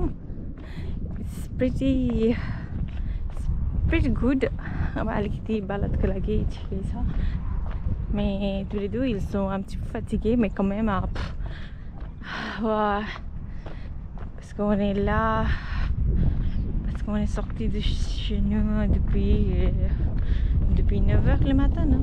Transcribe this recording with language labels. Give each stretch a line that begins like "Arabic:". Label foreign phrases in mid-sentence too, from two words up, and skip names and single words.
English: it's pretty good.
Nepali: अब अलिकति बालतको लागि ठिकै छ.
French: Mais tous les deux ils sont un petit peu fatigués, mais quand même parce qu'on est là, parce qu'on est sorti de chez nous depuis 9h le matin, non?